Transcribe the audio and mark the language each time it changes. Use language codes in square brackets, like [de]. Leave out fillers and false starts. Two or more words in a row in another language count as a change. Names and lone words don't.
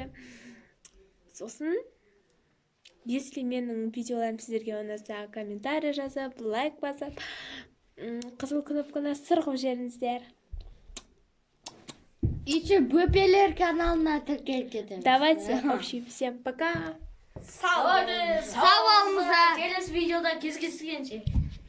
[kk] Сосын, если менің видеоларым сіздерге ұнаса, комментарий жазып, лайк басып, қызыл кнопканы сырғып жеріңіздер. Еще Бөпелер каналына тіркеліп кетеміз. [ru] Давайте, общий, всем пока! [kk] Сау болыңыздар. Келесі видеода кездескенше.